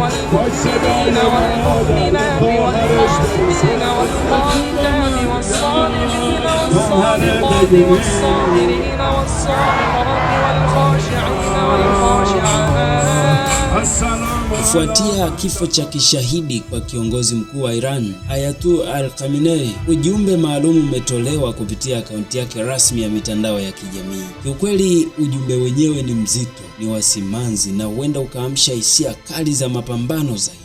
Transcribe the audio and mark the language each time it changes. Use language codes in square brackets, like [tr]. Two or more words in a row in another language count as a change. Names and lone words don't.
[ar] والمؤمنين والمؤمنات والقانتين والقانتات والصادقين والصادقات والصابرين والصابرات والخاشعين والخاشعات. [sw] Kufuatia kifo cha kishahidi kwa kiongozi mkuu wa Iran Ayatollah Al-Khamenei, ujumbe maalum umetolewa kupitia akaunti yake rasmi ya mitandao ya kijamii. Kiukweli ujumbe wenyewe ni mzito, ni wasimanzi na huenda ukaamsha hisia kali za mapambano zaidi.